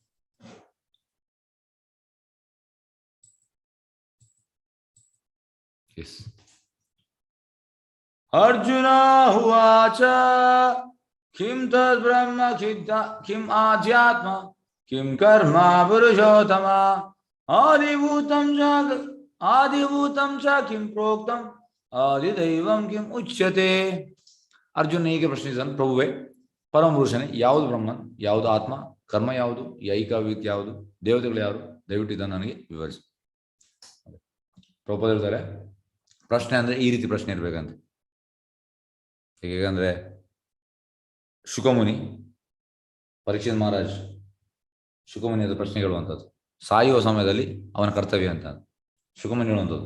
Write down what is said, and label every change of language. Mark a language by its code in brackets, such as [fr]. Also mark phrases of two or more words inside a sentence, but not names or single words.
[sa] ಎಸ್. अर्जुन उवाच किं तद् ब्रह्म किम आध्यात्म किं कर्म पुरुषोत्तम आदिभूतं च किं प्रोक्तम आदिदैवं किं उच्यते. [kn] ಅರ್ಜುನ ಹೀಗೆ ಪ್ರಶ್ನಿಸಿದನು, ಪ್ರಭುವೇ, ಪರಮ ಪುರುಷನೇ, ಯಾವುದು ಬ್ರಹ್ಮನ್, ಯಾವುದು ಆತ್ಮ, ಕರ್ಮ ಯಾವುದು, ಐಹಿಕ ಯಾವುದು, ದೇವತೆಗಳು ಯಾರು, ದಯವಿಟ್ಟು ಇದನ್ನು ನನಗೆ ವಿವರಿಸಿ. ಪ್ರಭುಪಾದರು ಹೇಳ್ತಾರೆ, ಪ್ರಶ್ನೆ ಅಂದ್ರೆ ಈ ರೀತಿ ಪ್ರಶ್ನೆ ಇರಬೇಕಂತ. ಹೇಗಂದ್ರೆ ಶುಕಮುನಿ, ಪರೀಕ್ಷಿತ್ ಮಹಾರಾಜ್ ಶುಕಮುನಿ ಅದು ಪ್ರಶ್ನೆ ಹೇಳುವಂಥದ್ದು, ಸಾಯುವ ಸಮಯದಲ್ಲಿ ಅವನ ಕರ್ತವ್ಯ ಅಂತ ಶುಕಮುನಿ ಹೇಳುವಂಥದ್ದು.